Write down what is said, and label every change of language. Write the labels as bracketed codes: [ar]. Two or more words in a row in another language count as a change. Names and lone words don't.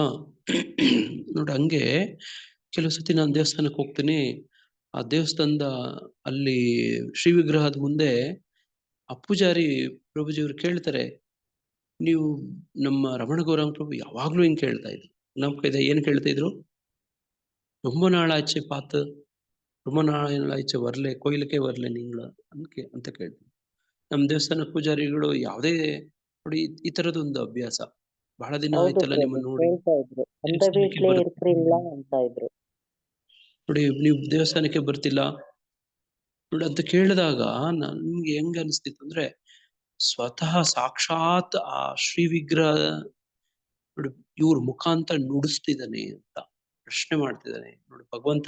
[kn] ನೋಡಿ ಹಂಗೆ ಕೆಲವು ಸತಿ ನಾನು ದೇವಸ್ಥಾನಕ್ಕೆ ಹೋಗ್ತೀನಿ. ಆ ದೇವಸ್ಥಾನದ ಅಲ್ಲಿ ಶ್ರೀ ವಿಗ್ರಹದ ಮುಂದೆ ಆ ಪೂಜಾರಿ ಪ್ರಭುಜಿಯವರು ಕೇಳ್ತಾರೆ, ನೀವು ನಮ್ಮ ರಮಣ ಗೌರಾಂಗ ಪ್ರಭು ಯಾವಾಗ್ಲೂ ಹಿಂಗ್ ಕೇಳ್ತಾ ಇದ್ರು. ನಮ್ಮ ಕೈದ ಏನ್ ಕೇಳ್ತಾ ಇದ್ರು? [ta] ரொம்ப நாளாச்சு பார்த்து, ரொம்ப நாளாச்சு வரல, கோயிலுக்கே வரல நீங்கள [kn] ಅಂತ ಕೇಳ್ತೀವಿ. ನಮ್ಮ ದೇವಸ್ಥಾನ ಪೂಜಾರಿಗಳು ಯಾವುದೇ ನೋಡಿ ಈ ತರದೊಂದು ಅಭ್ಯಾಸ. ಬಹಳ ದಿನ ಆಯ್ತಲ್ಲ ನಿಮ್ಮನ್ನ ನೋಡಿ, ನೋಡಿ ನೀವು ದೇವಸ್ಥಾನಕ್ಕೆ ಬರ್ತಿಲ್ಲ ನೋಡಿ ಅಂತ ಕೇಳಿದಾಗ ನನ್ಗೆ ಹೆಂಗ ಅನಿಸ್ತಿತ್ತು ಅಂದ್ರೆ, ಸ್ವತಃ ಸಾಕ್ಷಾತ್ ಆ ಶ್ರೀ ವಿಗ್ರಹ ನೋಡಿ ಇವ್ರ ಮುಖಾಂತರ ನುಡಿಸ್ತಿದ್ದಾನೆ ಅಂತ ಪ್ರಶ್ನೆ ಮಾಡ್ತಿದ್ದಾನೆ ನೋಡಿ.